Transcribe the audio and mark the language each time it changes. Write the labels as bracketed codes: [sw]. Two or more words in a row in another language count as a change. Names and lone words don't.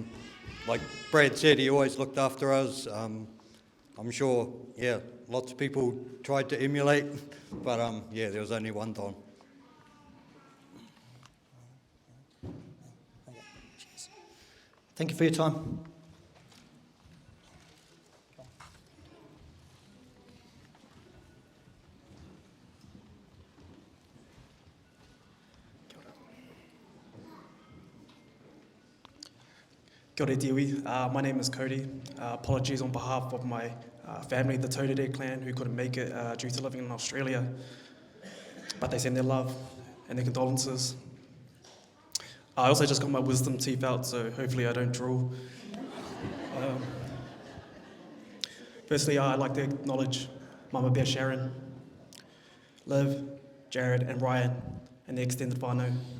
[en] Like Brad said, he always looked after us. I'm sure, yeah, lots of people tried to emulate, but yeah, there was only one Don. Thank you for your time. [mi] Kia ora Tiwi. [en] My name is Cody. Apologies on behalf of my family, the Totore clan, who couldn't make it due to living in Australia. But they send their love and their condolences. I also just got my wisdom teeth out, so hopefully I don't drool. Firstly, I'd like to acknowledge Mama Bear Sharon, Liv, Jared and Ryan, and the extended whānau.